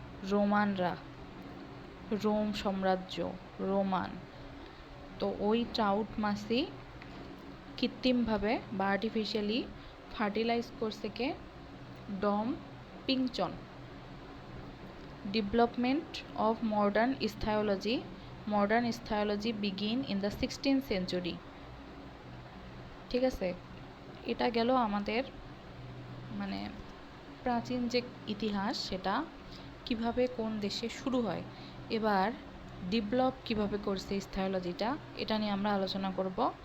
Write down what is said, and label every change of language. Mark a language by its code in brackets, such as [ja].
[bn] রোমানরা, রোম সাম্রাজ্য, রোমান। তো ওই ট্রাউট মাছই কৃত্রিমভাবে বা আর্টিফিশিয়ালি ফার্টিলাইজ করছে কে? ডম পিনচন। [en] Development of modern ichthyology. Modern ichthyology begin in the 16th century. [bn] ঠিক আছে, এটা গেল আমাদের মানে প্রাচীন যে ইতিহাস সেটা কিভাবে কোন দেশে শুরু হয়। এবার ডেভেলপ কিভাবে করছে ইchthyologyটা, এটা নিয়ে আমরা আলোচনা করব।